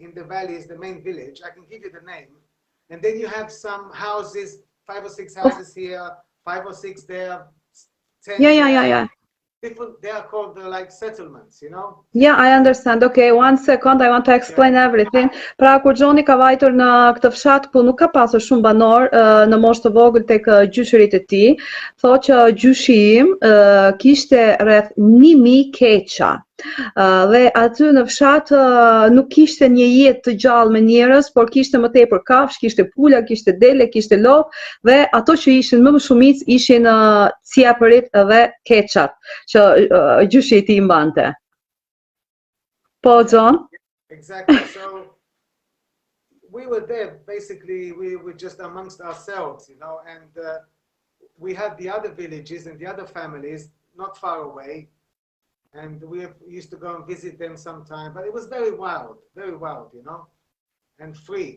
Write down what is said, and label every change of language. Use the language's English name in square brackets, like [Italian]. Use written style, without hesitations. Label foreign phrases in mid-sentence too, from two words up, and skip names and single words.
[English] In the valley is the main village. I can give you the name. And then you have some houses, 5 or 6 houses here, 5 or 6 there, 10 there. Yeah. Different, they are called like settlements, you know? Yeah, I understand. Okay, 1 second, I want to explain everything. [Albanian] Pra, kur Johni ka vajtur në këtë fshat ku nuk ka pasur shumë banor në moshë të vogël tek gjyshërit e tij, thotë që gjyshi im kishte rreth 1000 keqa. Dhe aty në fshat nuk kishte një jetë të gjallë me njerëz, por kishte më tepër kafsh, kishte pula, kishte dele, kishte lop, dhe ato që ishin më shumic ishin ciapërit dhe keqat që gjyshi i tij mbante. Po, [English] John? Exactly. So we were there, basically, we were just amongst ourselves, you know, and we had the other villages and the other families not far away. And we used to go and visit them sometime, but it was very wild, you know, and free.